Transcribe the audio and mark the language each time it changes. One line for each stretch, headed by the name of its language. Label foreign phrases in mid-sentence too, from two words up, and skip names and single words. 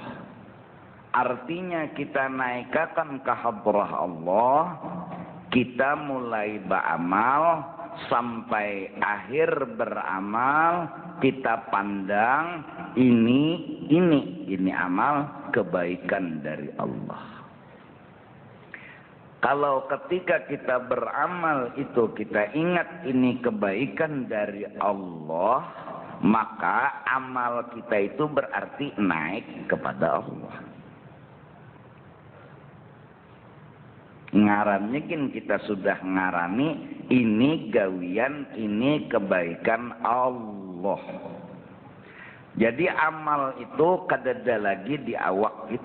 Indonesian: Artinya kita naikkan ke hadrah Allah, kita mulai beramal sampai akhir beramal, kita pandang ini amal kebaikan dari Allah. Kalau ketika kita beramal itu kita ingat ini kebaikan dari Allah, maka amal kita itu berarti naik kepada Allah.
Banjar: Ngarannya kan kita sudah ngarani ini gawian, ini kebaikan Allah. Jadi amal itu kadada lagi di awak kita.